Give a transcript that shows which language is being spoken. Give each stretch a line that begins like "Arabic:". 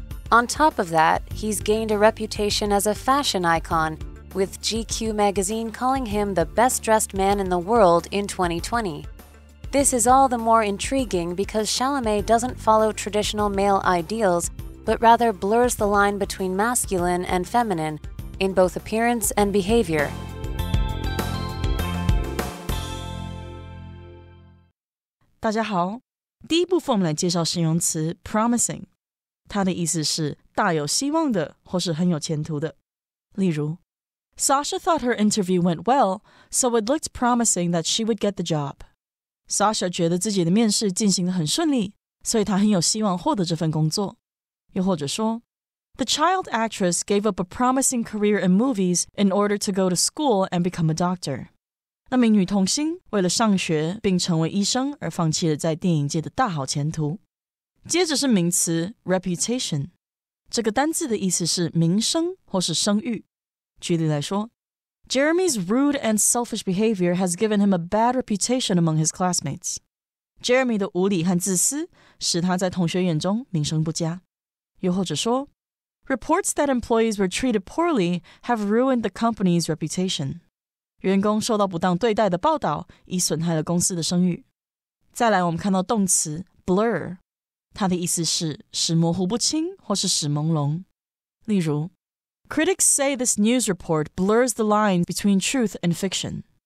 English: On top of that, he's gained a reputation as a fashion icon, with GQ magazine calling him the best-dressed man in the world in 2020. This is all the more intriguing because Chalamet doesn't follow traditional male ideals, but rather blurs the line between masculine and feminine in both appearance and behavior.
Chinese: 大家好，第一部分我们来介绍形容词 promising， 它的意思是大有希望的或是很有前途的。例如
English: Sasha thought her interview went well, so it looked promising that she would get the job.
Chinese: Sasha 觉得自己的面试进行得很顺利，所以她很有希望获得这份工作。又或者说
English: The child actress gave up a promising career in movies in order to go to school and become a doctor.
Chinese: 那名女童星为了上学并成为医生而放弃了在电影界的大好前途。接着是名词 reputation， 这个单字的意思是名声或是声誉。举例来说
English: Jeremy's rude and selfish behavior has given him a bad reputation among his classmates.
Chinese: Jeremy 的无理和自私使他在同学眼中名声不佳。又或者说
English: Reports that employees were treated poorly have ruined the company's reputation.
Chinese: 员工受到不当对待的报道已损害了公司的声誉。再来我们看到动词 blur， 它的意思是使模糊不清或是使朦胧。例如
English: Critics say this news report blurs the line between truth and fiction.